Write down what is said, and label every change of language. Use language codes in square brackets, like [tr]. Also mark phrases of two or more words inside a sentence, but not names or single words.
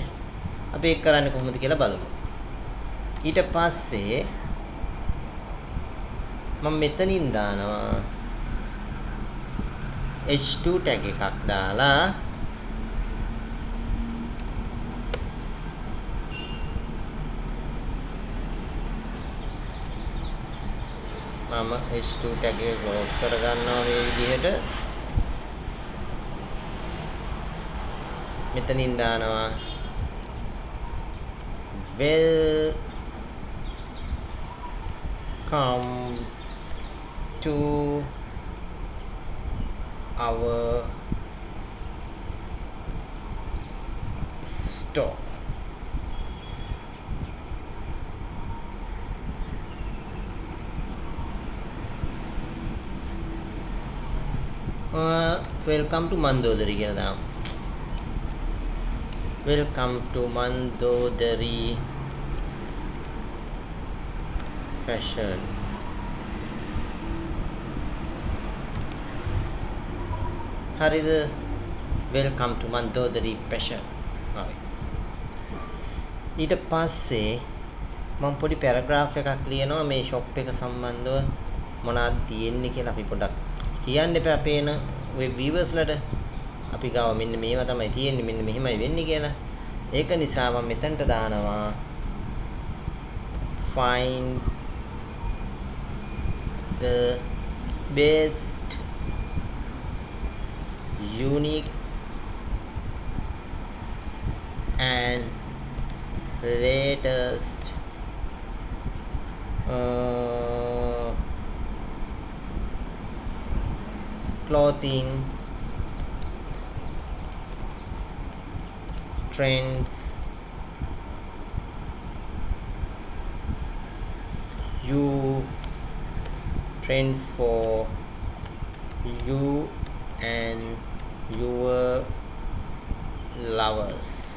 [si] අපි ඒක කරන්නේ කොහොමද කියලා බලමු. ඊට පස්සේ මම මෙතනින් දානවා H2 tag එකක් දාලා මම H2 tag එක close කරගන්නවා මේ විදිහට. මෙතනින් දානවා [en] welcome to our store. Welcome to Mandodari [si] කියලා දාමු. [en] Welcome to Mandodari fashion. [si] හරිද? [en] Welcome to Mandodari fashion. [si] හරි. ඊට පස්සේ මම පොඩි පැරග්‍රාෆ් එකක් ලියනවා මේ shop එක සම්බන්ධව මොනවද තියෙන්නේ කියලා අපි පොඩක් කියන්න එපා අපේන [en] web viewers [si] ලට. අපි ගාව මෙන්න මේවා තමයි තියෙන්නේ, මෙන්න මෙහෙමයි වෙන්නේ කියලා. ඒක නිසා මම මෙතනට දානවා [en] find the best unique and latest clothing trends trends for you and your lovers.